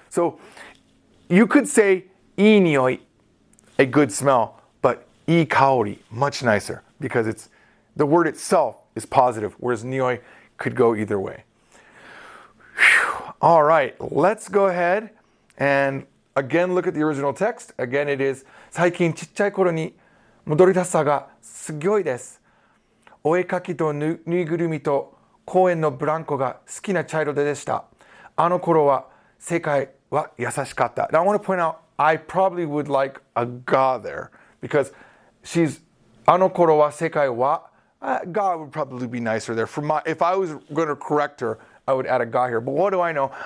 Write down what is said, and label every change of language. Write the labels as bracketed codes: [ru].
[en] So you could say ii nioi, a good smell, but ii kaori, much nicer, because the word itself is positive, whereas nioi could go either way. Whew. All right, let's go ahead and again look at the original text. Again, it is [ja] 最近ちっちゃい頃に戻りたさがすごいです。お絵かきとぬいぐるみと公園のブランコが好きなチャイルドでした。あの頃は世界は優しかった。 [en] Now I want to point out, I probably would like a ga there because she's [ja] あの頃は世界は [en] ga would probably be nicer there. If I was going to correct her, I would add a ga here. But what do I know?